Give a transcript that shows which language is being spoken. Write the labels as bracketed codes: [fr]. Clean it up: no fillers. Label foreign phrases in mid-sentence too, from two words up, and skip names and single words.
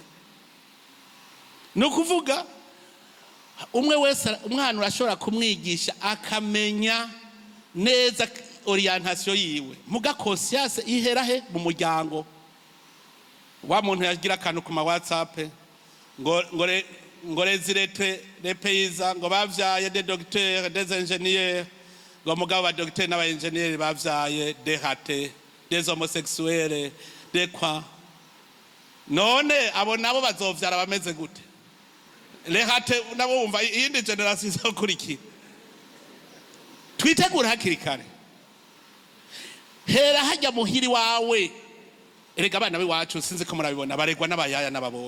[rn] Ni ukuvuga umwe wese umwana urashobora kumwigisha akamenya neza orientation yiwe, muga conscience ihera he mu muryango. Wa muntu yagira akantu ku ma WhatsApp ngo [fr] les paysans [rn] ngo bavyaye [fr] des docteurs des ingénieurs, [rn] ngo mugabo ba docteurs n'aba ingénieurs bavyaye [fr] des ratés, des homosexuels, des quoi. [rn] None abo nabo bazovyara bameze gute? [fr] Les ratés [rn] nabo umva iyindi generation izokurikira. Twitegura hakiri kare, hera hajya muhiri wawe. Erega abana biwacu sinzi ko murabibona baregwa n'abayaya n'ababoye.